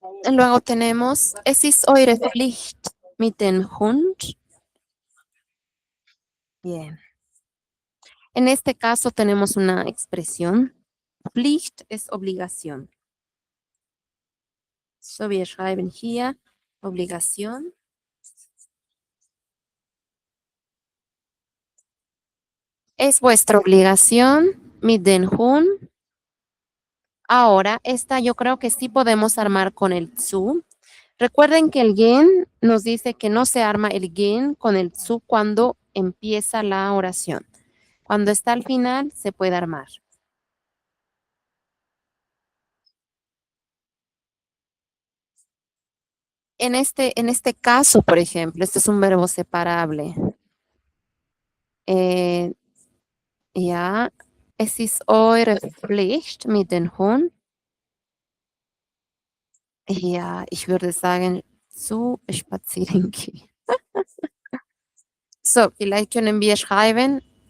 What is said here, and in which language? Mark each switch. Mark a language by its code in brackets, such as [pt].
[es] Luego tenemos, [de] es ist eure Pflicht mit dem Hund. [es] Bien. En este caso tenemos una expresión. Pflicht es obligación. [de] So, wir schreiben hier obligación. [es] Es vuestra obligación [de] mit dem Hund. [es] Ahora, esta yo creo que sí podemos armar con el zu. Recuerden que el gen nos dice que no se arma el gen con el zu cuando empieza la oración. Cuando está al final, se puede armar. En este caso, por ejemplo, este es un verbo separable. [de] Ja, es ist eure Pflicht mit dem Hund. Ja, ich würde sagen, zu spazieren gehen. So, vielleicht können wir schreiben,